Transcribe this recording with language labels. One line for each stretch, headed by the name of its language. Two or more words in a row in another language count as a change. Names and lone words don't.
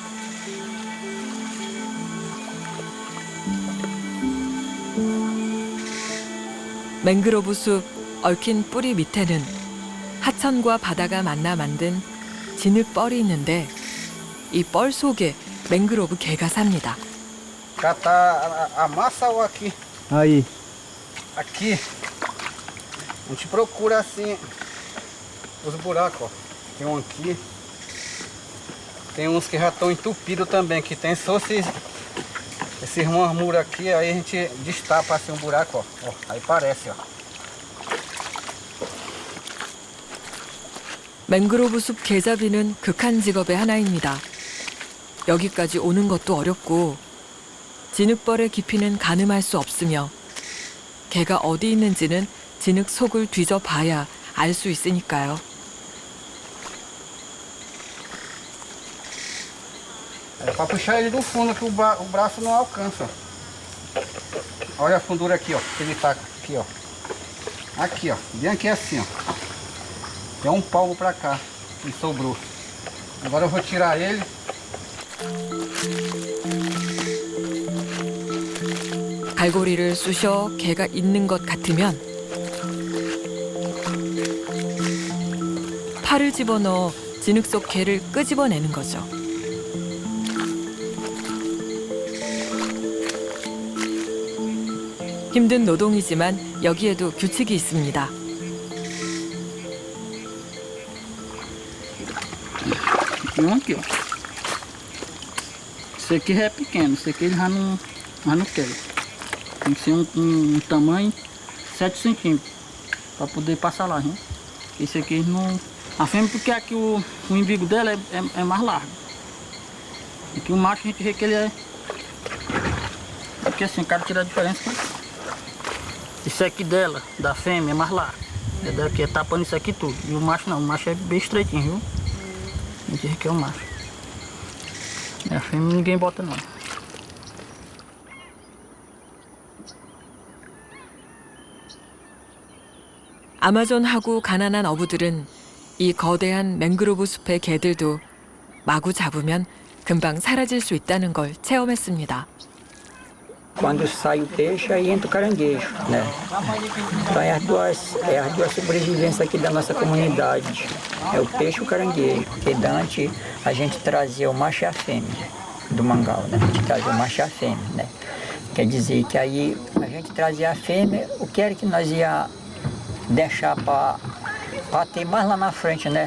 Korean: 맹그로브 숲 얽힌 뿌리 밑에는 하천과 바다가 만나 만든 진흙벌이 있는데 이 뻘 속에 맹그로브 개가 삽니다.
Portuguese: Catar a massa ou aqui? Aí. Aqui. A gente procura assim os buracos, ó. Tem um aqui. Tem uns que já estão entupidos também, que tem só esses murmuros aqui, aí a gente destapa assim um buraco, ó. Ó, aí parece, ó.
Korean: 맹그로브 숲 개잡이는 극한 직업의 하나입니다. 여기까지 오는 것도 어렵고 진흙벌의 깊이는 가늠할 수 없으며 개가 어디 있는지는 진흙 속을 뒤져봐야 알 수 있으니까요.
Portuguese: É para puxar ele do fundo que o braço não alcança. Olha a fundura aqui, ó. Que ele tá aqui, ó. Aqui, ó. Bem aqui assim, ó. Tem um palmo para cá que sobrou. Agora eu vou tirar ele.
Korean: 갈고리를 쑤셔 개가 있는 것 같으면 팔을 집어넣어 진흙 속 개를 끄집어내는 거죠. 힘든 노동이지만 여기에도 규칙이 있습니다.
Portuguese: Aqui, ó. Esse aqui já é pequeno, esse aqui ele já não quer. Tem que ser um tamanho 7 centímetros para poder passar lá, né? Esse aqui não... A fêmea porque aqui o umbigo dela é mais largo. Aqui o macho a gente vê que ele é... Porque assim, cara tira a diferença. Esse aqui dela, da fêmea, é mais largo. É daqui, é tapando isso aqui tudo. E o macho não, o macho é bem estreitinho, viu? A gente vê que é o macho. A fêmea ninguém bota não.
Korean: 아마존하고 가난한 어부들은 이 거대한 맹그로브 숲의 개들도 마구 잡으면 금방 사라질 수 있다는 걸 체험했습니다.
Portuguese: Quando sai o peixe, aí entra o caranguejo, né? Então é as duas sobrevivências aqui da nossa comunidade. É o peixe e o caranguejo. Porque antes a gente trazia o macho e a fêmea do mangal, né? A gente trazia o macho e a fêmea, né? Quer dizer que aí a gente trazia a fêmea, o que era que nós ia deixar para ter mais lá na frente, né?